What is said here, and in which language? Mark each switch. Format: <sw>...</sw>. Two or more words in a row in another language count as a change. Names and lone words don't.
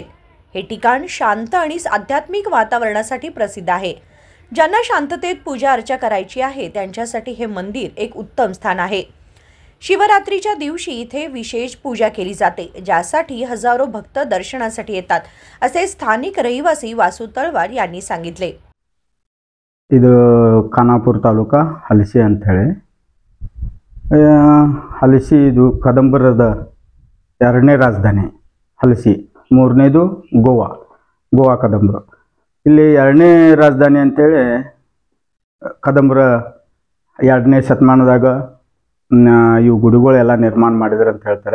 <mr>हे ठिकाण शांत आणि आध्यात्मिक वातावरणासाठी प्रसिद्ध आहे। ज्यांना शांततेत पूजा अर्चा करायची आहे त्यांच्यासाठी हे मंदिर एक उत्तम स्थान आहे। शिवरात्रीच्या दिवशी इथे विशेष पूजा केली जाते, ज्यासाठी हजारो भक्त दर्शनासाठी येतात, असे स्थानिक रहिवासी वासू तळवार यांनी सांगितले।</mr> <kn>ಇದು ಖಾನಾಪುರ ತಾಲೂಕಾ ಹಲಸಿ ಅಂತ ಹೇಳಿ ಹಲಸಿ ಇದು ಕದಂಬರದ ಎರಡನೇ ರಾಜಧಾನಿ ಹಲಸಿ, ಮೂರನೇದು ಗೋವಾ ಕದಂಬರು। ಇಲ್ಲಿ ಎರಡನೇ ರಾಜಧಾನಿ ಅಂತೇಳಿ ಕದಂಬರ 2ನೇ ಶತಮಾನದಾಗ ಇವು ಗುಡಿಗಳೆಲ್ಲ ನಿರ್ಮಾಣ ಮಾಡಿದ್ರು ಅಂತ ಹೇಳ್ತಾರೆ।</kn>